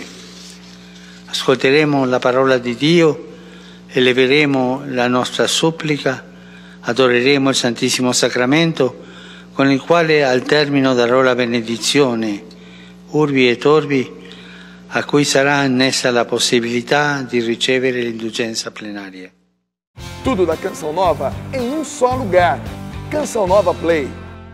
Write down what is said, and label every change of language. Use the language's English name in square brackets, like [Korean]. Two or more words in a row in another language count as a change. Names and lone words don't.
[Italian] Ascolteremo la parola di Dio, eleveremo la nostra supplica, adoreremo il Santissimo Sacramento, con il quale al termine darò la benedizione, urbi et orbi, a cui sarà annessa la possibilità di ricevere l'indulgenza plenaria. [Portuguese] Tudo da Canção Nova em um só lugar. Canção Nova Play.